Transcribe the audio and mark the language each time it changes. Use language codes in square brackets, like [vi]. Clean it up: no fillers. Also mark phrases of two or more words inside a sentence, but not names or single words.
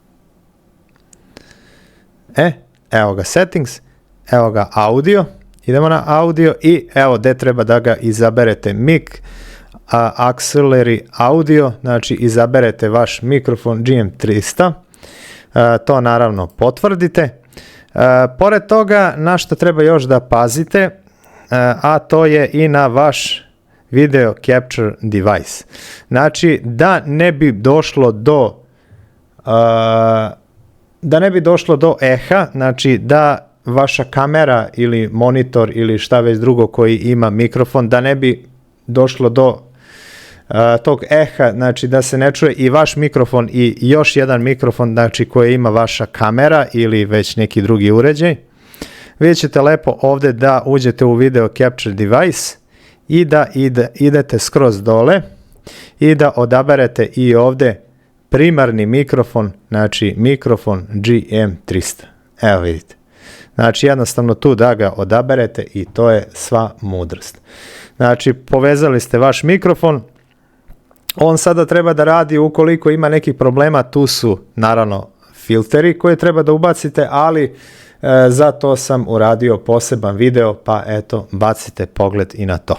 [sr] Evo ga Settings, evo ga Audio, idemo na Audio i evo gde treba da ga izaberete, [en] Mic Auxiliary Audio, [sr] znači izaberete vaš mikrofon GM300, to naravno potvrdite. Pored toga, na što treba još da pazite, a to je i na vaš [en] video capture device. [sr] Znači, da ne bi došlo do eha, znači da vaša kamera ili monitor ili šta već drugo koji ima mikrofon, da ne bi došlo do tog eha, znači da se ne čuje i vaš mikrofon i još jedan mikrofon, znači koji ima vaša kamera ili već neki drugi uređaj. Vi ćete lepo ovdje da uđete u [en] video capture device [sr] i da idete skroz dole i da odaberete i ovdje primarni mikrofon, znači mikrofon GM300. Evo vidite. Znači jednostavno tu da ga odaberete i to je sva mudrost. Znači povezali ste vaš mikrofon, on sada treba da radi ukoliko ima nekih problema, tu su naravno filteri koje treba da ubacite, ali za to sam uradio poseban video, pa eto bacite pogled i na to.